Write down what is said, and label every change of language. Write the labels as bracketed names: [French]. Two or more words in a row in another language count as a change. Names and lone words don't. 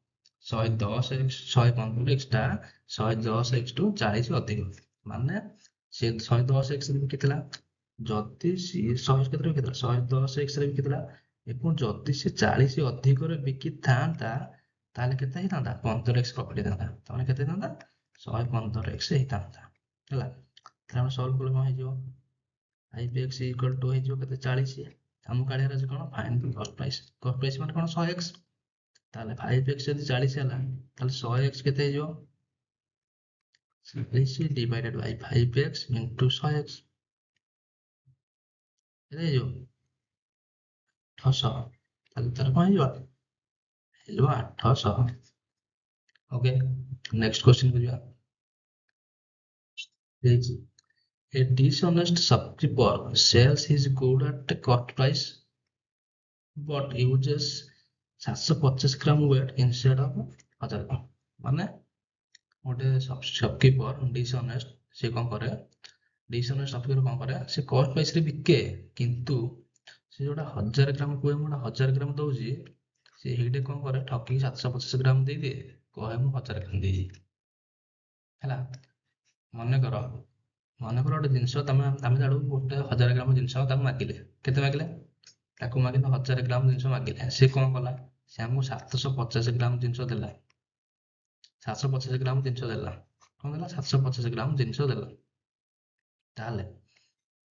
[Odia] 115x ଟା 110x ଟୁ 40 ଅଧିକ ମାନେ ସେ 110x ରେ ବିକିଥିଲା ଯଦି ସିଏ 100 କେତେ ବିକିଥିଲା 110x ରେ ବିକିଥିଲା ଏବଂ ଯଦି ସେ 40 ଅଧିକରେ ବିକିଥାନ୍ତା ତାହେଲେ କେତେ ହେଇଥାନ୍ତା 15x ପ୍ରଫିଟ୍ ହେଇଥାନ୍ତା ତାମାନେ କେତେ ହେଇଥାନ୍ତା 115x ହେଇଥାନ୍ତା ହେଲା। ତାହେଲେ ଆମେ ସଲ୍ଭ କଲେ କଣ ହେଇଯିବ 5x [English] equal to [Odia] ହେଇଯିବ କେତେ 40 ଆମକୁ କାଢିବାର ଅଛି କଣ [English] find cost price [Odia] ମାନେ କଣ 100x ତାହେଲେ 5x ଯଦି 40 ହେଲା ତାହେଲେ 100x କେତେ ହେଇଯିବ 40 [English] divided by 5x into [Odia] 100x କେତେ ହେଇଯିବ 800 ତାହେଲେ ତାର କଣ ହେଇଯିବ 800। [English] okay next question କୁ ଯିବା। ଦେଇଛି a dishonest shopkeeper sells his good at cost price but uses 750 ଗ୍ରାମ weight instead of [Odia] 1000 ଗ୍ରାମ ମାନେ ଗୋଟେ [English] shopkeeper dishonest [Odia] ସେ କଣ କରେ [English] dishonest shopkeeper [Odia] କଣ କରେ ସେ [English] cost price [Odia] ରେ ବିକେ କିନ୍ତୁ ସେ ଯୋଉଟା 1000 ଗ୍ରାମ କୁହେ ମୁଁ 1000 ଗ୍ରାମ ଦଉଛି ସେ ହେଇଟେ କଣ କରେ ଠକିକି 750 ଗ୍ରାମ ଦେଇଦିଏ କହେ ମୁଁ 1000 ଗ୍ରାମ ଦେଇଛି ହେଲା। ମନେକର ଗୋଟେ ଜିନିଷ ଆମେ ଜାଣୁ ଗୋଟେ 1000 ଗ୍ରାମ ଜିନିଷ ତାକୁ ମାଗିଲେ କେତେ ମାଗିଲେ ତାକୁ ମାଗିଲେ 1000 ଗ୍ରାମ ଜିନିଷ ମାଗିଲେ ସେ କଣ କଲା ସେ ଆମକୁ 750 ଗ୍ରାମ ଜିନିଷ ଦେଲା 750 ଗ୍ରାମ ଜିନିଷ ଦେଲା କଣ ଦେଲା 750 ଗ୍ରାମ ଜିନିଷ ଦେଲା।